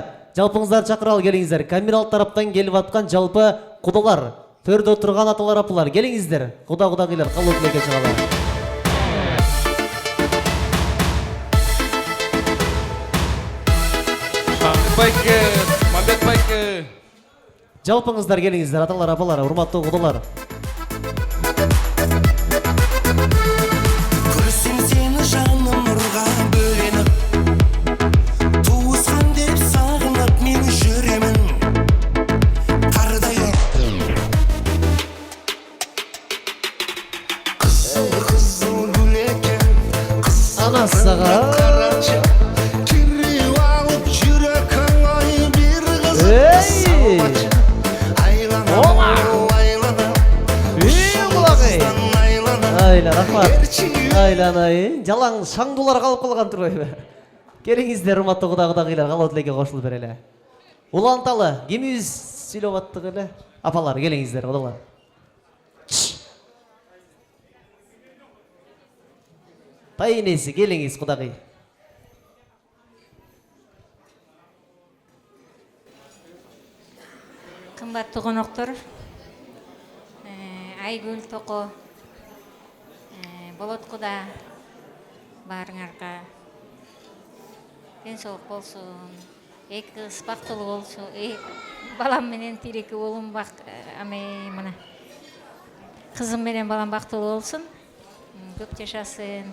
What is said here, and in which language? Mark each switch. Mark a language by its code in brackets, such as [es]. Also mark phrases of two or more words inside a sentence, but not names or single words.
[ky] Жалпыңыздар чакыралы, келиңиздер. Камил тараптан келип аткан жалпы кудалар, төрдө отурган аталар, апалар, келиңиздер. Кудагыйлар калуу тилекке чыгалар. Мамбет байке. Жалпыңыздар келиңиздер, аталар, апалар, урматтуу кудалар. [kk] Көрсем сені жаным нұрға бөленіп, туысқан деп сағынып мен жүремін қардай. Қызыл гүл екен, анасыға кіріп алып жүрек ай бір қыз салмашы. Айла, рахмат. Айланайын. Жалаң шаңдулар қалып қалған тұрбайбы? [ky] Келиңиздер, урматтуу кудагыйлар, калуу тилекке кошулуп берели. Уланталы, кимибиз сүйлөп аттык эле? Апалар, келиңиздер, кудалар. Тайынеси, келиңиз, кудагый. Кымбаттуу коноктор, Айгүл, Токо, болот куда баарыңарга ден соолук болсун, эки кыз бактылуу болсун, балам менен тиреки болум мына кызым менен балам бактылуу болсун, көп жашасын.